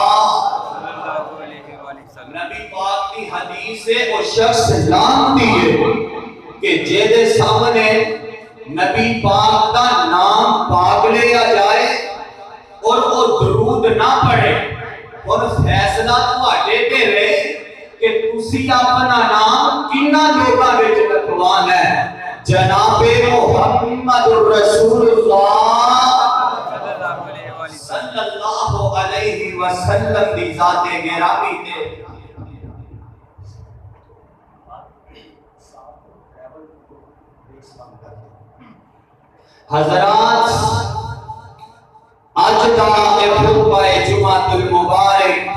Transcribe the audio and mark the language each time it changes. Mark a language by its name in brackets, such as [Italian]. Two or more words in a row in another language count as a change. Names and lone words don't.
[Urdu] نبی پاک کی حدیث سے وہ شخص لانتی ہے کہ [Punjabi] جیدے [Urdu] سامنے نبی پاک کا نام پاک لیا جائے اور وہ درود نہ پڑھے [Punjabi] اور فیصلہ تواڈے تے رہے کہ تسی اپنا نام کنا لوگاں وچ لکھوانا ہے جناب محمد الرسول اللہ [Arabic] صلی اللہ علیہ وسلم [Punjabi] دی ذات گرامی تے حضرات آج دا خطبہ جمعۃ المبارک